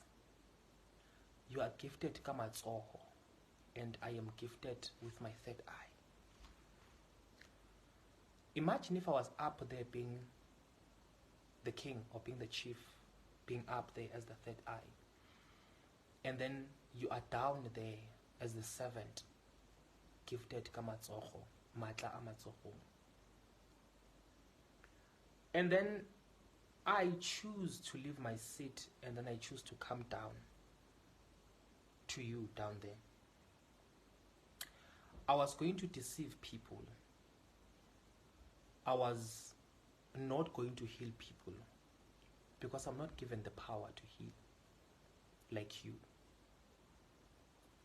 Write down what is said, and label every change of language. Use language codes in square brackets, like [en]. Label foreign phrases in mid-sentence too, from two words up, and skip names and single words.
[en] You are gifted kamatsoho, and I am gifted with my third eye. Imagine if I was up there being the king or being the chief, being up there as the third eye, and then you are down there as the servant, gifted kamatsoho, [st] matla amatsoho. [en] And then I choose to leave my seat and then I choose to come down to you down there. I was going to deceive people. I was not going to heal people because I'm not given the power to heal like you.